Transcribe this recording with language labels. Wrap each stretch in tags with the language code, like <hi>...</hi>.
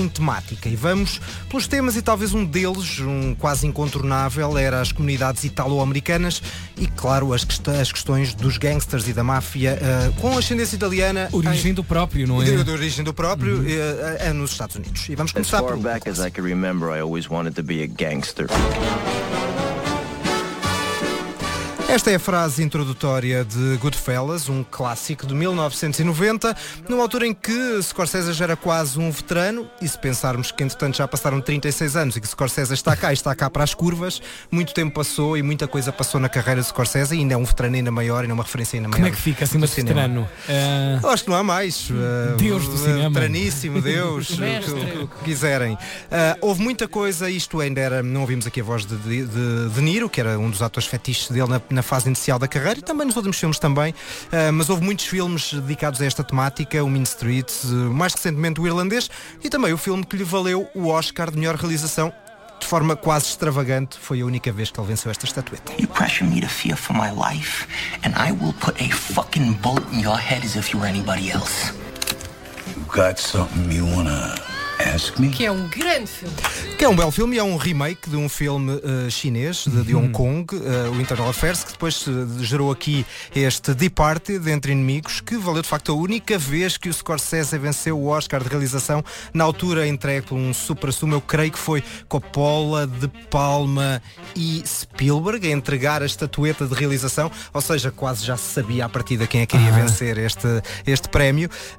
<pt>Temática, e vamos pelos temas, e talvez um deles, um quase incontornável, era as comunidades italo-americanas e, claro, as questões dos gangsters e da máfia com ascendência italiana. Origem do próprio, não é? De origem do próprio, nos Estados Unidos. E vamos começar por...</pt> <en>As far back as I can remember, I always wanted to be a gangster.</en> <pt>Esta é a frase introdutória de Goodfellas, um clássico de 1990, numa altura em que Scorsese já era quase um veterano, e se pensarmos que entretanto já passaram 36 anos e que Scorsese está cá e está cá para as curvas, muito tempo passou e muita coisa passou na carreira de Scorsese, e ainda é um veterano ainda maior, e é uma referência ainda maior. Como é que fica acima de veterano? Acho que não há mais. Deus do cinema. Veteraníssimo, Deus, o que quiserem. Houve muita coisa, isto ainda era, não ouvimos aqui a voz de Niro, que era um dos atores fetiches dele na fase inicial da carreira, e também nos últimos filmes também, mas houve muitos filmes dedicados a esta temática, o Mean Streets, mais recentemente o Irlandês, e também o filme que lhe valeu o Oscar de melhor realização, de forma quase extravagante, foi a única vez que ele venceu esta estatueta.</pt> <en>You pressure me to fear for my life, and I will put a fucking bullet in your head as if you were anybody else. You got something you wanna...</en> <pt>Que é um grande filme. Que é um belo filme e é um remake de um filme chinês, de Hong Kong, o Internal Affairs, que depois gerou aqui este Departed, Entre Inimigos, que valeu de facto a única vez que o Scorsese venceu o Oscar de realização, na altura entregue por um supra-sumo, eu creio que foi Coppola, De Palma e Spielberg, a entregar a estatueta de realização, ou seja, quase já se sabia à partida quem é que iria vencer este prémio.</pt>